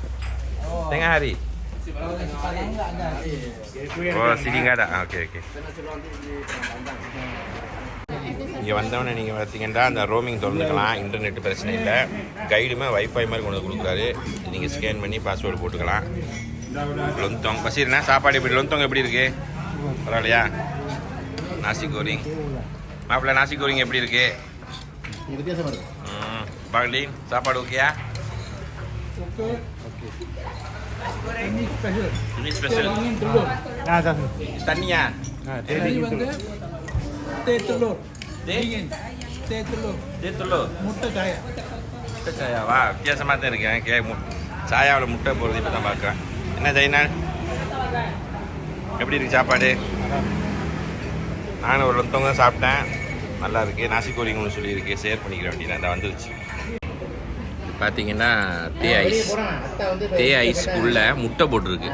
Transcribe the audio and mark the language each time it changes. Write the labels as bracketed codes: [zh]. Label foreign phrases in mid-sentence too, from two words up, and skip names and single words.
[id] Tengah hari? Oh, sini nggak ada? Oke. [ta] இங்கே வந்தவொடனே நீங்கள் பார்த்தீங்கன்னா அந்த ரோமிங் திறந்துக்கலாம். இன்டர்நெட் பிரச்சனை இல்லை. கைடுமே வைஃபை மாதிரி கொண்டு கொடுக்குறாரு. நீங்கள் ஸ்கேன் பண்ணி பாஸ்வேர்டு போட்டுக்கலாம். லொந்தோங் பசீர்ண்ணா சாப்பாடு எப்படி? லொந்தோங் எப்படி இருக்கு? பரவாயில்லையா? நாசி கோரிங் மாப்பிள்ள, நாசி கோரிங் எப்படி இருக்கு? பாக்லீன் சாப்பாடு ஓகேயா? [id] ini special. Tania. Ini வந்து telur. telur. [ta] முட்டை சாயாவா? வித்தியாசமாக தான் இருக்கேன். சாயாவில் முட்டை போடுறது இப்போ தான் பார்க்குறேன். என்ன ஜெயினால் எப்படி இருக்கு சாப்பாடு? நானும் ஒரு லொந்தவங்க தான் சாப்பிட்டேன். நல்லா இருக்குது. நாசி கோரிங்கன்னு சொல்லியிருக்கு. ஷேர் பண்ணிக்கிற வேண்டியது அந்த வந்துருச்சு. பார்த்தீங்கன்னா தே ஐஸ்குள்ளே முட்டை போட்டிருக்கு.